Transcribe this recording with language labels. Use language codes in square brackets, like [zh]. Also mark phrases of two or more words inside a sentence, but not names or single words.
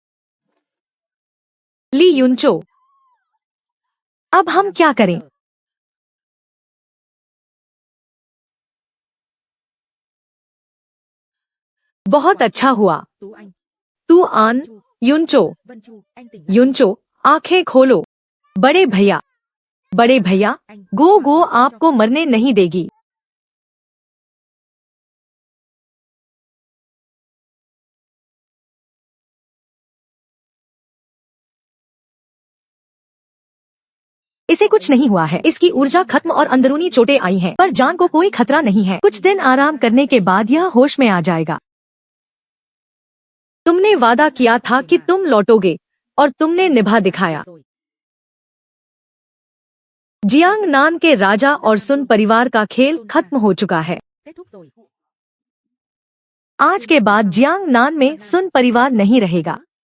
[hi] ली युनचो, अब हम क्या करें? बहुत अच्छा हुआ। Tú Anh, तू आन। युनचो, [vi] Vân Chu, anh tỉnh lại. [hi] युनचो, आंखें खोलो। बड़े भैया, बड़े भैया, Anh, गो आपको मरने नहीं देगी। इसे कुछ नहीं हुआ है। इसकी ऊर्जा खत्म और अंदरूनी चोटें आई हैं, पर जान को कोई खतरा नहीं है। कुछ दिन आराम करने के बाद यह होश में आ जाएगा। तुमने वादा किया था कि तुम लौटोगे, और तुमने निभा दिखाया। rồi. जियांग नान के राजा और सुन परिवार का खेल खत्म हो चुका है। [vi] Kết thúc rồi. [hi] आज के बाद जियांग नान में सुन परिवार नहीं रहेगा।